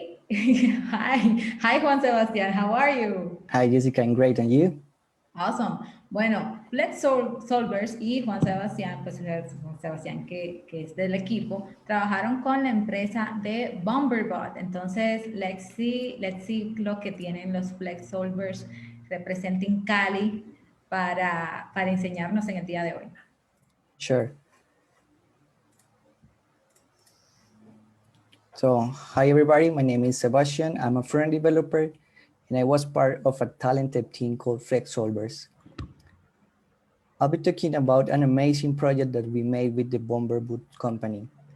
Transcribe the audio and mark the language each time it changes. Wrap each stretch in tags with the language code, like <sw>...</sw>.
<en>Hi Juan Sebastián, how are you? Hi, Jessica, I'm great, and you? Awesome.</en> <es>Bueno, Flex Solvers y Juan Sebastián, pues Juan Sebastián que es del equipo, trabajaron con la empresa de Bomberbot. Entonces,</es> <en>let's see</en> <es>lo que tienen los Flex Solvers</es> <en>representing</en> <es>Cali para enseñarnos en el día de hoy.</es> <en>Sure. So, hi everybody, my name is Sebastian. I'm a front developer, and I was part of a talented team called Flex Solvers. I'll be talking about an amazing project that we made with the Bomberbot company.</en>